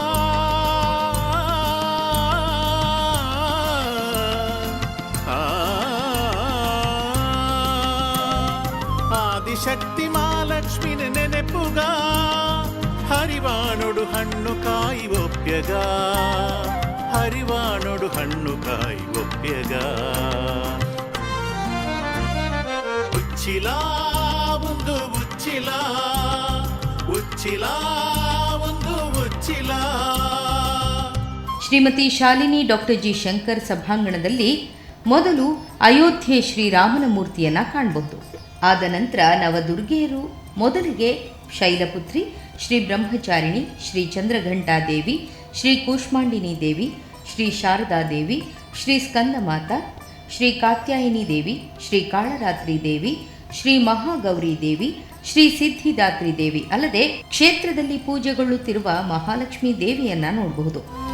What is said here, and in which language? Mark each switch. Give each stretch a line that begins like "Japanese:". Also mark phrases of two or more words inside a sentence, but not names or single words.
Tulu: ಶಕ್ತಿ ಮಹಾಲಕ್ಷ್ಮಿನ ನೆನೆಪುಗ ಹರಿವಾಣೊಡು ಹಣ್ಣು ಕಾಯಿ ಒಪ್ಯಗ ಹರಿವಾಣೊಡು ಹಣ್ಣು ಕಾಯಿ ಒಪ್ಯಗ ಉಚ್ಚಿಲ ಒಂದು ಉಚ್ಚಿಲ ಉಚ್ಚಿಲ ಒಂದು ಉಚ್ಚಿಲ.
Kannada: ಶ್ರೀಮತಿ ಶಾಲಿನಿ ಡಾಕ್ಟರ್ ಜಿ ಶಂಕರ್ ಸಭಾಂಗಣದಲ್ಲಿ ಮೊದಲು ಅಯೋಧ್ಯೆ ಶ್ರೀರಾಮನ ಮೂರ್ತಿಯನ್ನ ಕಾಣಬಹುದು. ಆದ ನಂತರ ನವದುರ್ಗೆಯರು ಮೊದಲಿಗೆ ಶೈಲಪುತ್ರಿ, ಶ್ರೀ ಬ್ರಹ್ಮಚಾರಿಣಿ, ಶ್ರೀ ಚಂದ್ರಘಂಟಾದೇವಿ, ಶ್ರೀ ಕೂಷ್ಮಾಂಡಿನಿ ದೇವಿ, ಶ್ರೀ ಶಾರದಾ ದೇವಿ, ಶ್ರೀ ಸ್ಕಂದಮಾತಾ, ಶ್ರೀ ಕಾತ್ಯಾಯಿನಿ ದೇವಿ, ಶ್ರೀ ಕಾಳರಾತ್ರಿ ದೇವಿ, ಶ್ರೀ ಮಹಾಗೌರಿ ದೇವಿ, ಶ್ರೀ ಸಿದ್ಧಿದಾತ್ರಿ ದೇವಿ ಅಲ್ಲದೆ ಕ್ಷೇತ್ರದಲ್ಲಿ ಪೂಜೆಗೊಳ್ಳುತ್ತಿರುವ ಮಹಾಲಕ್ಷ್ಮೀ ದೇವಿಯನ್ನ ನೋಡಬಹುದು.